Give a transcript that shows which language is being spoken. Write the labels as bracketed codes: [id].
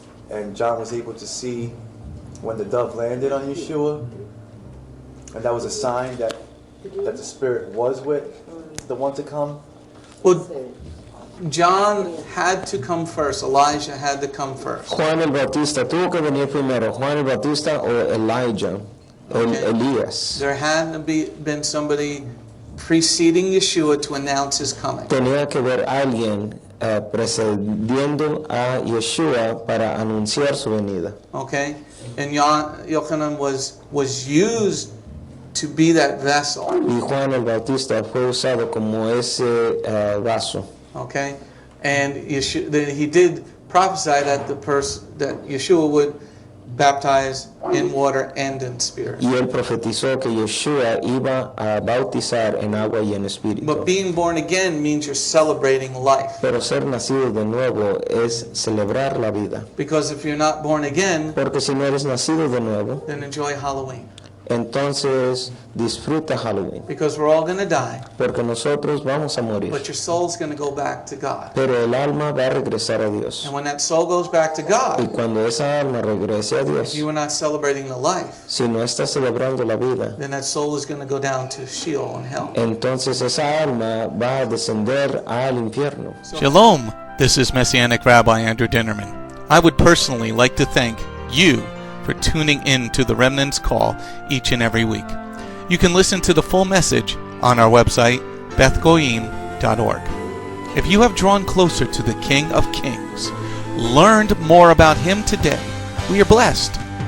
[en] And John was able to see when the dove landed on Yeshua. And that was a sign that the Spirit was with the one to come. Well, John had to come first. Elijah had to come first. [es] Juan el Bautista tuvo que venir primero. Juan el Bautista o Elijah, Elías. [en] There had to been somebody preceding Yeshua to announce his coming. [es] Tenía que haber alguien precediendo a Yeshua para anunciar su venida. [en] Okay? And Yochanan was used to be that vessel. [es] Y Juan el Bautista fue usado como ese vaso. [en] Okay? And he did prophesy that that Yeshua would baptize in water and in spirit. [es] Y él profetizó que Yeshua iba a bautizar en agua y en espíritu. [en] But being born again means you're celebrating life. [es] Pero ser nacido de nuevo es celebrar la vida. [en] Because if you're not born again, [es] Porque si no eres nacido de nuevo, [en] then enjoy Halloween. [es] entonces disfruta Halloween. [en] Because we're all going to die, [es] Porque nosotros vamos a morir. [en] but your soul's going to go back to God. [es] Pero el alma va a regresar a Dios. [en] And when that soul goes back to [es] Y [en] God, [es] cuando esa alma regrese a [en] if [es] Dios, [en] you are not celebrating the life, [es] si no está celebrando la vida, [en] then that soul is going to go down to Sheol and hell. [es] entonces esa alma va a descender al infierno. [en] Shalom, this is Messianic Rabbi Andrew Dinnerman. I would personally like to thank you for tuning in to the Remnant's Call each and every week. You can listen to the full message on our website, bethgoyim.org. If you have drawn closer to the King of Kings, learned more about Him today, we are blessed.